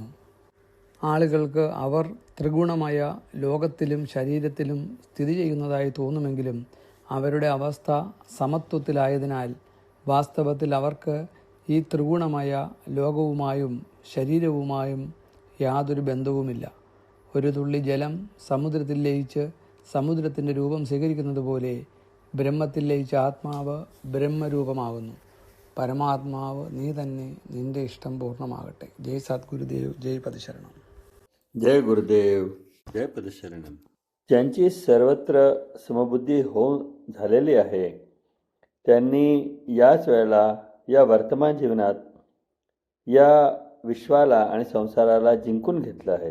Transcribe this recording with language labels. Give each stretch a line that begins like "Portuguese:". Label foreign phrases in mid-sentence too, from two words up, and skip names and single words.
Malayalam: ആളുകൾക്ക് അവർ ത്രിഗുണമായ ലോകത്തിലും ശരീരത്തിലും സ്ഥിതി ചെയ്യുന്നതായി തോന്നുമെങ്കിലും അവരുടെ അവസ്ഥ സമത്വത്തിലായതിനാൽ വാസ്തവത്തിൽ അവർക്ക് ഈ ത്രിഗുണമായ ലോകവുമായും ശരീരവുമായും യാതൊരു ബന്ധവുമില്ല. ഒരു തുള്ളി ജലം സമുദ്രത്തിൽ ലയിച്ച് സമുദ്രത്തിൻ്റെ രൂപം സ്വീകരിക്കുന്നത് പോലെ ബ്രഹ്മത്തിൽ ലയിച്ച ആത്മാവ് ബ്രഹ്മരൂപമാകുന്നു. പരമാത്മാവ് നീ തന്നെ, നിന്റെ ഇഷ്ടം പൂർണ്ണമാകട്ടെ. ജയ് സദ്ഗുരുദേവ്, ജയ് പദശരണം.
Marathi: जय गुरुदेव, जय पदशरणम. ज्यांची सर्वत्र समबुद्धी होऊन झालेली आहे त्यांनी याच वेळेला या वर्तमान जीवनात या विश्वाला आणि संसाराला जिंकून घेतलं आहे.